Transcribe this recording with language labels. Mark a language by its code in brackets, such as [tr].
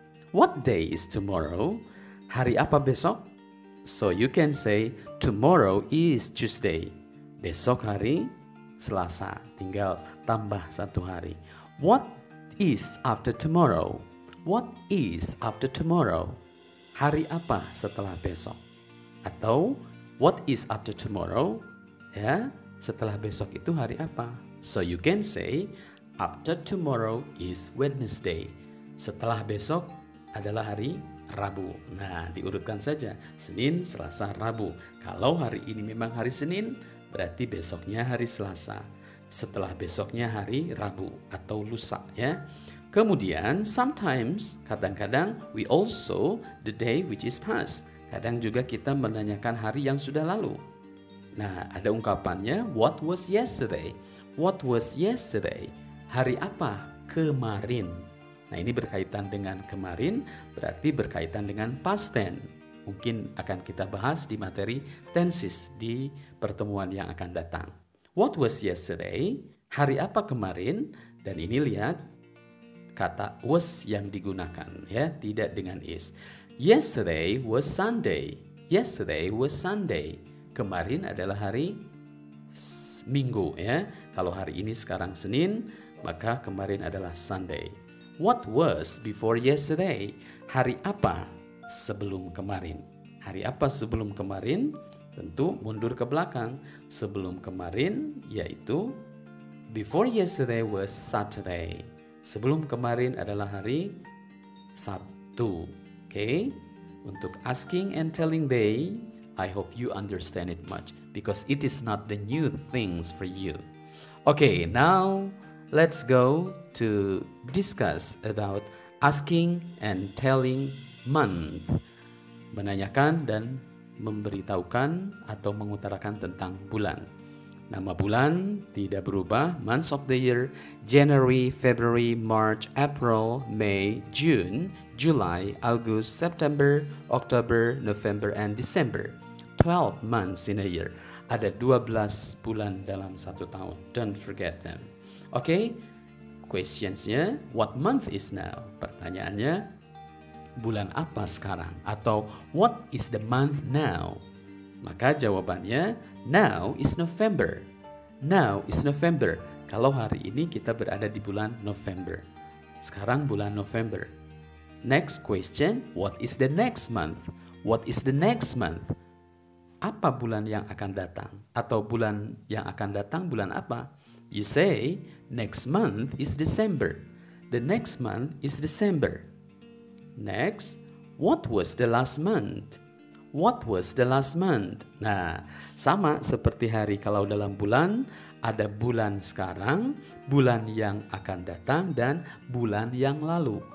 [en] What day is tomorrow? [id] Hari apa besok? [en] So you can say tomorrow is Tuesday. [id] Besok hari Selasa, tinggal tambah 1 hari. [en] What is after tomorrow? What is after tomorrow? [id] Hari apa setelah besok? [en] Atau what is after tomorrow? [id] Ya, setelah besok itu hari apa? [en] So you can say after tomorrow is Wednesday. [id] Setelah besok adalah hari Rabu. Nah, diurutkan saja. Senin, Selasa, Rabu. Kalau hari ini memang hari Senin, berarti besoknya hari Selasa. Setelah besoknya hari Rabu atau lusa ya. [en] Kemudian sometimes, kadang-kadang we also the day which is past. [id] Kadang juga kita menanyakan hari yang sudah lalu. Nah, ada ungkapannya, [en] what was yesterday? What was yesterday? [id] Hari apa? Kemarin. Nah, ini berkaitan dengan kemarin, berarti berkaitan dengan past tense. Mungkin akan kita bahas di materi tenses di pertemuan yang akan datang. [en] What was yesterday? [id] Hari apa kemarin? Dan ini lihat kata was yang digunakan ya, tidak dengan is. [en] Yesterday was Sunday. Yesterday was Sunday. [id] Kemarin adalah hari Minggu ya. Kalau hari ini sekarang Senin, maka kemarin adalah [en] Sunday. What was before yesterday? [id] Hari apa sebelum kemarin? Hari apa sebelum kemarin? Tentu mundur ke belakang. Sebelum kemarin yaitu [en] before yesterday was Saturday. [id] Sebelum kemarin adalah hari Sabtu. [en] Okay, untuk asking and telling day, I hope you understand it much because it is not the new things for you. Okay, now let's go to discuss about asking and telling month. [id] Menanyakan dan memberitahukan atau mengutarakan tentang bulan. Nama bulan tidak berubah, [en] months of the year, January, February, March, April, May, June, July, August, September, October, November, and December. 12 months in a year. [id] Ada 12 bulan dalam 1 tahun. [en] Don't forget them. Okay, questionsnya, what month is now? [id] Pertanyaannya, bulan apa sekarang? [en] Atau what is the month now? [id] Maka jawabannya, [en] now is November. Now is November. [id] Kalau hari ini kita berada di bulan November. Sekarang bulan November. [en] Next question, what is the next month? What is the next month? [id] Apa bulan yang akan datang? Atau bulan yang akan datang bulan apa? [en] You say, next month is December. The next month is December. Next, what was the last month? What was the last month? [id] Nah, sama seperti hari kalau dalam bulan, ada bulan sekarang, bulan yang akan datang, dan bulan yang lalu.